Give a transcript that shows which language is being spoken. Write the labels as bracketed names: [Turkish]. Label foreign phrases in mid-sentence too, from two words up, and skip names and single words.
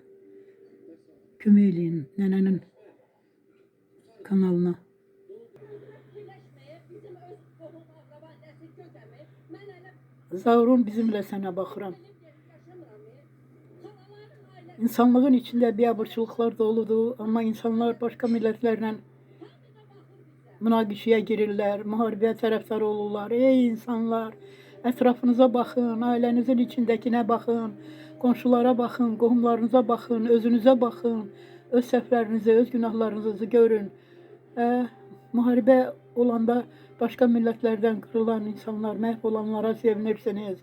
[Azerbaijani] Köməkləyin nənənin kanalına. [Turkish] Zavrum bizimle sana bakıram. İnsanlığın içinde biabırçılıklar doludur ama insanlar başka milletlerle [Azerbaijani] münaqişəyə girirlər, müharibəyə tərəfdar olurlar. Ey insanlar, ətrafınıza baxın, ailənizin içindəkinə baxın. Qonşulara baxın, qohumlarınıza baxın, özünüzə baxın. Öz səhvlərinizi, öz günahlarınızı görün. Müharibə olanda başqa millətlərdən qırılan insanlar, məhv olanlara sevinirsiniz.